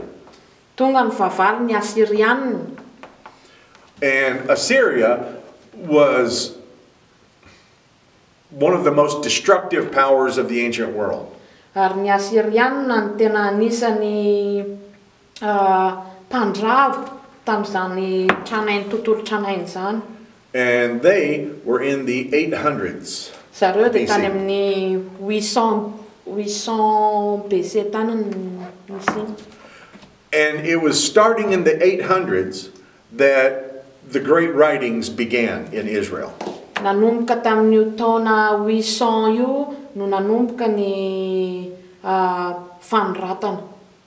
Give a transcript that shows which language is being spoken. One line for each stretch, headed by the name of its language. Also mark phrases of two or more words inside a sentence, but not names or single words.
Malagasy: Tonga ny fahavalo ny Assyrianina.
English: And Assyria was one of the most destructive powers of the ancient world.
Malagasy: Ary ny Assyrianina ny tena anisany mpandrava tamin'izany tranainy tontolo tranainy zany.
English: And they were in the 800s.
Malagasy: Zareo dia tany amin'ny 800 BC tany nisy.
English: And it was starting in the 800s that the great writings began in Israel.
Malagasy: Nanomboka tamin'io taona 800 io no nanomboka ny fanoratana.